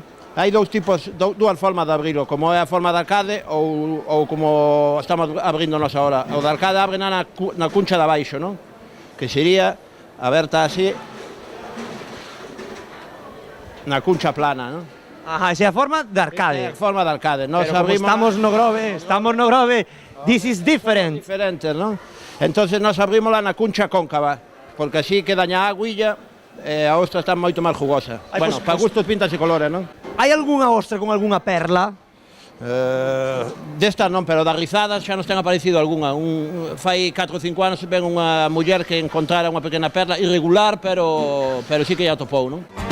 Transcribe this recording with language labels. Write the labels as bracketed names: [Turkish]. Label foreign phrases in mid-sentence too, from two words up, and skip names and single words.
[Galician] Hai dúas formas de abrilo, como é a forma de arcade ou como estamos abrindo nós agora. O de arcade abre na cuncha de abaixo, non? Que sería aberta así na cuncha plana, non? Ajá, esa é a forma de arcade. É a forma de arcade. Pero como estamos no Grove, [English] this is different. [Galician] Diferente, non? Entonces nós abrímola na cuncha cóncava, porque así queda a aguilla e a ostra está moito máis jugosa. Bueno, para gustos, pintas e colores, non? Hai algunha ostra con algunha perla? Destas non, pero das rizadas xa nos ten aparecido algunha. Fai 4 ou 5 anos ven unha muller que encontrara unha pequena perla irregular, pero sí que ya topou, non?